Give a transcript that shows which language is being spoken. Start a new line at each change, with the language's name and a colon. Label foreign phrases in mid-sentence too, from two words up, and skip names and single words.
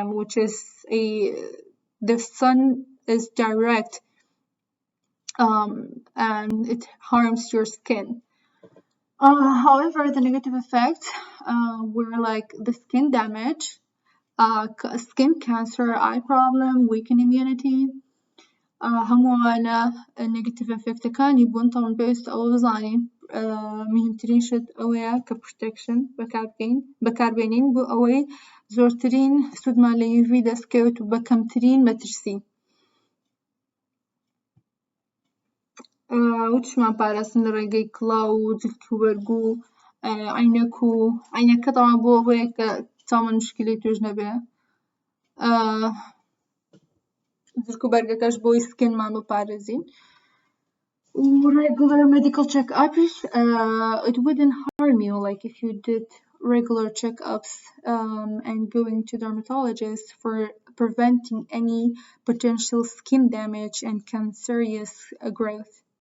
English: which is the sun is direct and it harms your skin. However, the negative effects were like the skin damage, skin cancer, eye problem, weakened immunity.
Central Kurdish: هەمووانە
English: negative effectەکانی
Central Kurdish: بوون. طبعاً پێویستە ئەوە بزانین مهمترین شت ئەوەیە کە protection بەکاربێنین بۆ ئەوەی زۆرترین سوودمان لە UV دەستکەوت و بە کەمترین مەترسی. وتشمان پاراستن لە ڕێگەی کڵاو و جلد و بەرگ و عینەکە طبعاً بۆ ئەوەیە کە چاومان مشکلی توش نەبێ. جلد و بەرگەکەش بۆی سکنمان بپارێزین.
English: Regular medical check-ups, it wouldn't harm you like if you did regular check-ups and going to dermatologists for preventing any potential skin damage and cancerous growth.